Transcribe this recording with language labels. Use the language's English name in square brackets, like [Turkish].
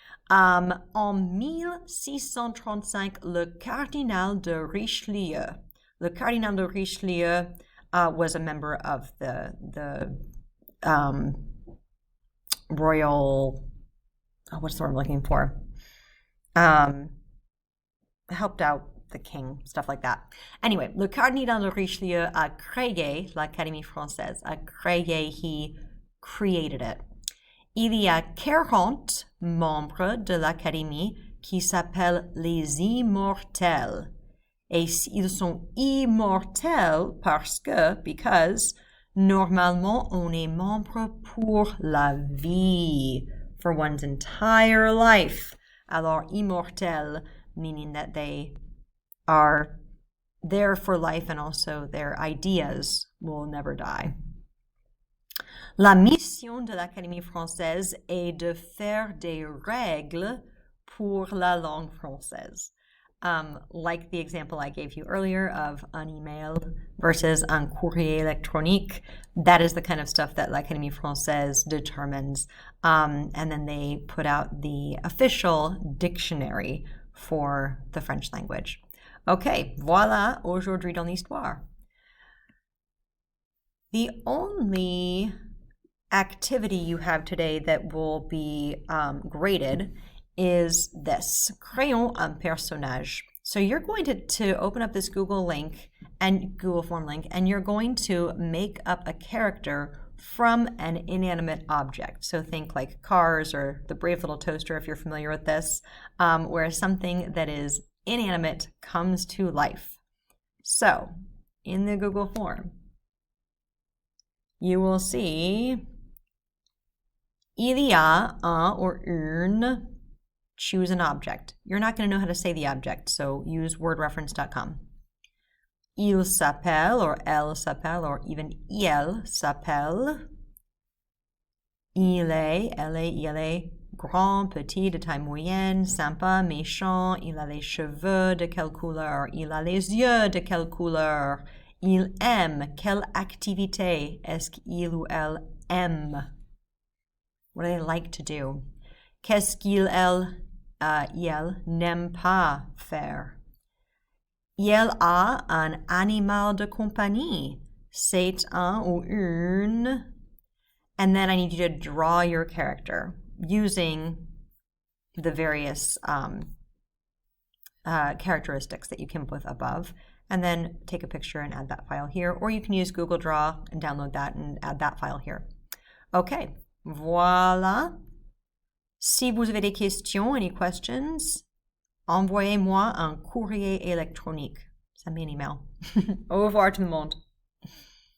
[French] En 1635, le cardinal de Richelieu. [English] Le cardinal de Richelieu was a member of the royal, what's the word I'm looking for? Helped out the king, stuff like that. [French] Anyway, le cardinal de Richelieu a créé l'Académie française. A créé, [English] he created it. [French] Il y a 40 membres de l'Académie qui s'appellent les immortels. Et ils sont immortels because normalement on est membre pour la vie, [English] for one's entire life. [French] Alors immortel, [English] meaning that they are there for life and also their ideas will never die. [French] La mission de l'Académie française est de faire des règles pour la langue française. [English] Like the example I gave you earlier of un email versus [French] un courrier électronique, [English] that is the kind of stuff that l'Académie française determines. And then they put out the official dictionary for the French language. [French] Okay, voilà, aujourd'hui dans l'histoire. [English] The only activity you have today that will be graded is this, [French] créons un personnage. [English] So you're going to open up this Google link and Google form link, and you're going to make up a character from an inanimate object. So think like cars or the brave little toaster if you're familiar with this, where something that is inanimate comes to life. So in the Google form, you will see [French] il y a un [English] or une, choose an object. You're not going to know how to say the object, so use wordreference.com. [French] Il s'appelle or elle s'appelle or even il s'appelle. Il est, elle est, il est grand, petit, de taille moyenne, sympa, méchant, il a les cheveux de quelle couleur, il a les yeux de quelle couleur, il aime, quelle activité est-ce qu'il ou elle aime? [English] What do they like to do? [French] Qu'est-ce il n'aime pas faire? Il a un animal de compagnie. C'est un ou une. [English] And then I need you to draw your character using the various characteristics that you came up with above. And then take a picture and add that file here. Or you can use Google Draw and download that and add that file here. [French] Okay, voilà. Si vous avez des questions, [English] any questions, [French] envoyez-moi un courrier électronique. [English] Send me an email. [French] Au revoir tout le monde.